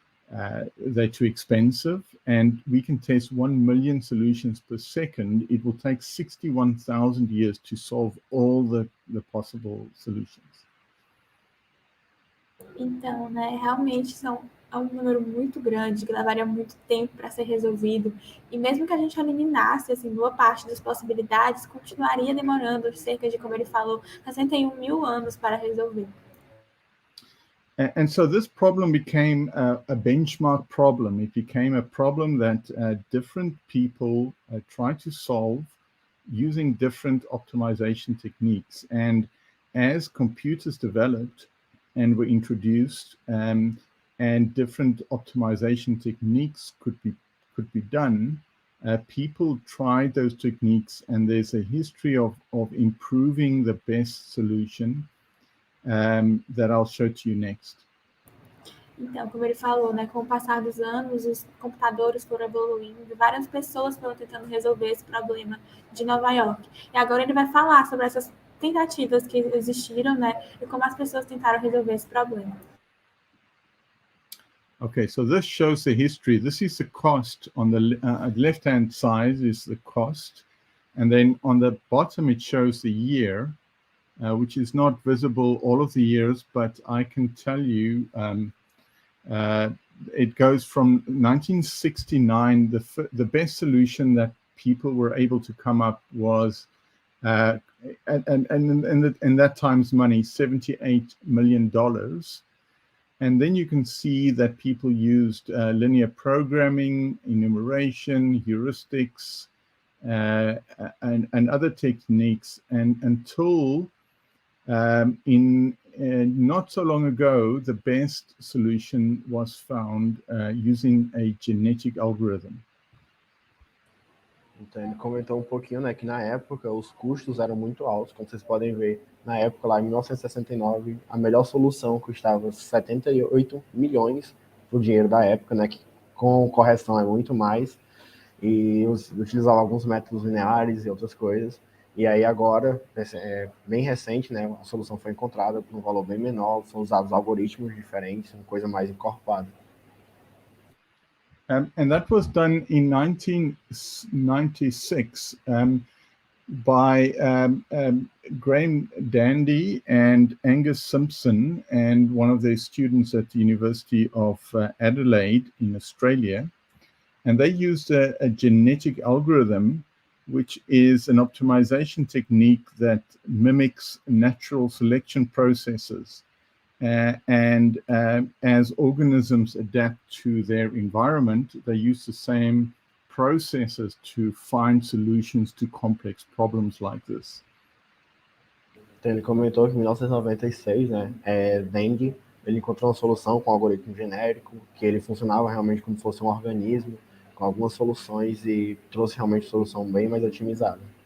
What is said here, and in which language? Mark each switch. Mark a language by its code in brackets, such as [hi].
[en] they're too expensive, and we can test 1 million solutions per second. It will take 61,000 years to solve all the possible solutions. [pt] Então, né, realmente é um número muito grande, que levaria muito tempo para ser resolvido. E mesmo que a gente eliminasse assim, boa parte das possibilidades, continuaria demorando cerca de, como ele falou, 61.000 anos para resolver. [en] And so this problem became a benchmark problem. It became a problem that different people tried to solve using different optimization techniques. And as computers developed and were introduced, and different optimization techniques could be done, people tried those techniques, and there's a history of improving the best solution that I'll show to you next. [pt] Então, como ele falou, né, com o passar dos anos, os computadores foram evoluindo, várias pessoas foram tentando resolver esse problema de Nova York. E agora ele vai falar sobre essas tentativas que existiram, né, e como as pessoas tentaram resolver esse problema. [en] Okay, so this shows the history. This is the cost. On the left-hand side is the cost, and then on the bottom it shows the year, which is not visible all of the years, but I can tell you it goes from 1969. The best solution that people were able to come up was, and in that time's money, $78 million. And then you can see that people used linear programming, enumeration, heuristics, and other techniques. And until in not so long ago, the best solution was found using a genetic algorithm. [pt] Então ele comentou um pouquinho, né, que na época os custos eram muito altos, como vocês podem ver. Na época, lá em 1969, a melhor solução custava 78 milhões do dinheiro da época, né, que com correção é muito mais, e utilizava alguns métodos lineares e outras coisas. E aí agora, bem recente, né, a solução foi encontrada por um valor bem menor, são usados algoritmos diferentes, uma coisa mais encorpada. [en] And that was done in 1996 by Graham Dandy and Angus Simpson and one of their students at the University of Adelaide in Australia. And they used a genetic algorithm, which is an optimization technique that mimics natural selection processes. And as organisms adapt to their environment, they use the same processes to find solutions to complex problems like this. [pt] Então, ele comentou que em 1996, né, Dandy, ele encontrou uma solução com um algoritmo genérico, que ele funcionava realmente como se fosse um organismo, com algumas soluções, e trouxe realmente uma solução bem mais otimizada.